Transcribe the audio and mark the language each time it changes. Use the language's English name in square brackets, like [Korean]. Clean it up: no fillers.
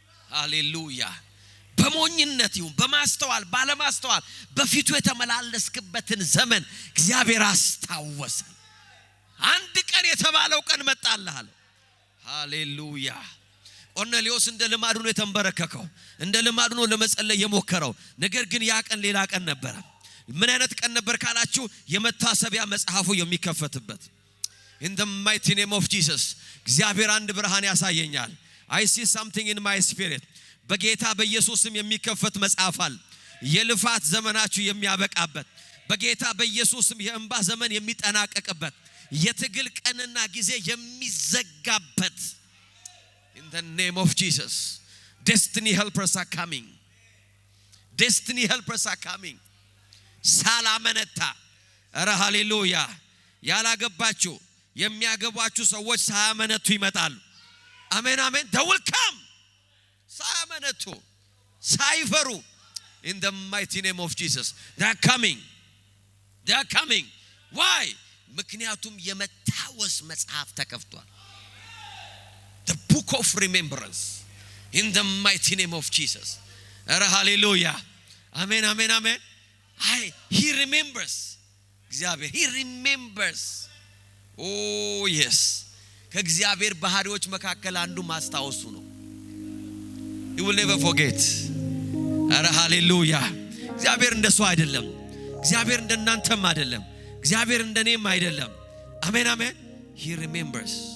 [Amharic] ሃሌሉያ። በሞኝነት ይሁን በማስተዋል ባለማስተዋል በፊቱ የተመላለስክበትን ዘመን እግዚአብሔር አስታወሰ። አንድ ቀን የተባለው ቀን መጣልህ አለ። ሃሌሉያ። ቆርኔሌዎስ እንደ ልማዱ ነው የተንበረከከው፣ እንደ ልማዱ ነው ለመጸለይ የሞከረው። ነገር ግን ያ ቀን ሌላ ቀን ነበር። ምን አይነት ቀን ነበር ካላችሁ የመታሰቢያ መጽሐፉ የሚከፈትበት። [English] In the mighty name of Jesus. [Amharic] እግዚአብሔር አንድ ብርሃን ያሳየኛል። [English] I see something in my spirit. [Amharic] በጌታ በኢየሱስም የሚከፈት መጽሐፍ አለ። የልፋት ዘመናችሁ የሚያበቃበት በጌታ በኢየሱስም የእንባ ዘመን የሚጠናቀቅበት የትግል ቀንና ጊዜ የሚዘጋበት [English] In the name of Jesus. Destiny helpers are coming. Destiny helpers are coming. [Amharic] ሳላመነታ ኧረ ሃሌሉያ ያላገባችሁ የሚያገቧችሁ ሰዎች ሳያመነቱ ይመጣሉ። አሜን አሜን። [English] They will come. [Amharic] ሳያመነቱ ሳይፈሩ [English] In the mighty name of Jesus. They are coming. They are coming. Why? [Amharic] ምክንያቱም የመታወስ መጽሐፍ ተከፍቷል። [English] The book of remembrance. In the mighty name of Jesus. [Amharic] ኧረ ሃሌሉያ አሜን አሜን አሜን። [English] He remembers. እግዚአብሔር He remembers. Oh yes. [Amharic] ከእግዚአብሔር ባህሪዎች መካከል አንዱ ማስታወሱ ነው። [English] He will never forget. [Amharic] ኧረ ሃሌሉያ። እግዚአብሔር እንደሱ አይደለም። እግዚአብሔር እንደናንተም አይደለም። እግዚአብሔር እንደኔም አይደለም። አሜን አሜን። [English] He remembers.